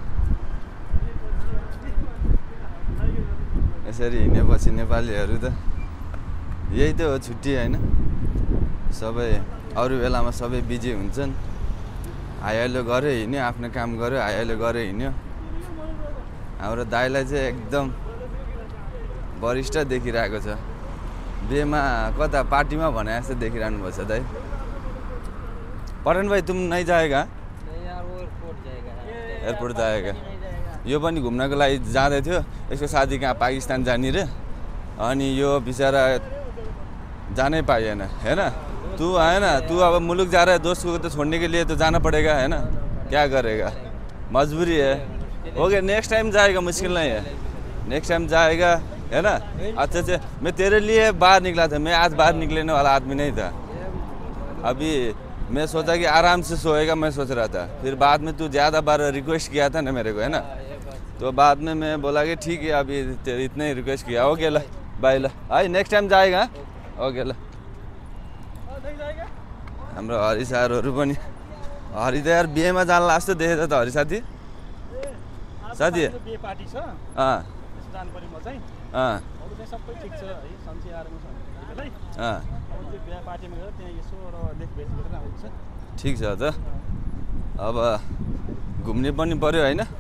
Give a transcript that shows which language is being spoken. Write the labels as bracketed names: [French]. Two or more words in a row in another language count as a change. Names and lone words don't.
[Nepali] यसरी हिँडेपछि नेपालीहरू त यही त हो छुट्टी होइन सबै अरू बेलामा सबै बिजी हुन्छन् आइहाल्यो गऱ्यो हिँड्यो आफ्नो काम गऱ्यो आइहाल्यो गऱ्यो हिँड्यो हाम्रो दाइलाई चाहिँ एकदम वरिष्ठ देखिरहेको छ बिहेमा कता पार्टीमा भने जस्तो देखिरहनु भएको छ दाइ पठान [Hindi] भाइ तुम नहीं जाएगा एयरपोर्ट जाएगा [Nepali] यो पनि घुम्नको लागि जाँदै थियो यसको साथी कहाँ पाकिस्तान जाने रे अनि यो बिचरा जानै पाइएन [Hindi] है ना तू आएन तू अब मुल्क जा रहा है दोस्त को तो छोड़ने के लिए तो जाना पड़ेगा है ना क्या करेगा मजबूरी है हो गया [English] next time [Hindi] जाएगा मुश्किल नहीं है [English] next time [Hindi] जाएगा है ना अच्छा अच्छा मैं तेरे लिए बाहर निकला था मैं आज बाहर निकलने वाला आदमी नहीं था अभी मैं सोचा कि आराम से सोएगा मैं सोच रहा था फिर बाद में तू ज़्यादा बार रिक्वेस्ट किया था ना मेरे को है ना तो बाद में मैं बोला कि ठीक है अभी इतना ही रिक्वेस्ट किया ओके ल बाय ल है [English] next time [Hindi] जाएगा ओके ल [Nepali] हाम्रो हरि सारहरू पनि हरि त यार बिहेमा जान जस्तो देखेछ त हरि साथी साथी ठिक छ त अब घुम्ने पनि पर्यो होइन